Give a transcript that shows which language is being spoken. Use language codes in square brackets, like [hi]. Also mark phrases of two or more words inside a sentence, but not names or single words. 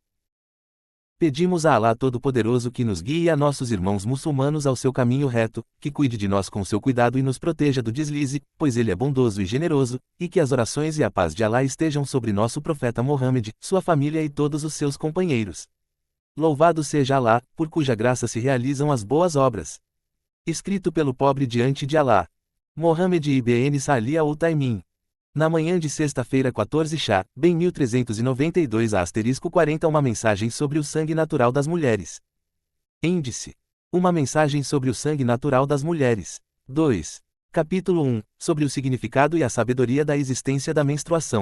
[pt] Pedimos a Alá Todo-Poderoso que nos guie a nossos irmãos muçulmanos ao seu caminho reto, que cuide de nós com seu cuidado e nos proteja do deslize, pois ele é bondoso e generoso, e que as orações e a paz de Alá estejam sobre nosso profeta Mohammed, sua família e todos os seus companheiros. Louvado seja Alá, por cuja graça se realizam as boas obras. Escrito pelo pobre diante de Alá. Mohammed ibn Salih al-Taimin. Na manhã de sexta-feira 14 Shah, bem 1392 * 40 uma mensagem sobre o sangue natural das mulheres. Índice. Uma mensagem sobre o sangue natural das mulheres. 2. Capítulo 1, sobre o significado e a sabedoria da existência da menstruação.